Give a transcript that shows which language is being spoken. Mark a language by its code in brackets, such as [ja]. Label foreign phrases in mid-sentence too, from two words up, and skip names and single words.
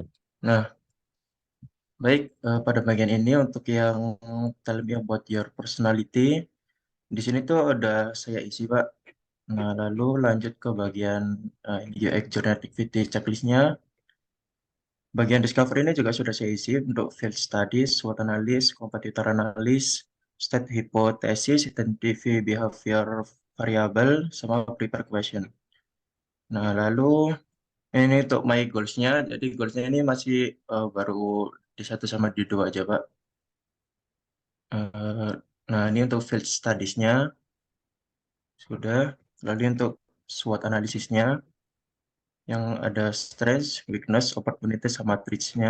[id] Nah, baik, pada bagian ini untuk yang yang buat [en] your personality, [id] di sini tuh ada saya isi, Pak. Nah, lalu lanjut ke bagian [en] UX Journey Activity Checklist- [id] nya. Bagian discovery ini juga sudah saya isi untuk [en] field studies, SWOT analysis, competitor analysis, state hypothesis, identify behavior variable, [id] sama [en] prepare question. [id] Nah, lalu ini untuk [en] my goals- [id] nya, jadi goals-nya ini masih baru di 1 sama di 2 aja, Pak. Eh, nah, ini untuk [en] field studies- [id] nya sudah. Lalu untuk SWOT analisisnya, yang ada [en] strengths, weakness, opportunity, [id] sama threats-nya.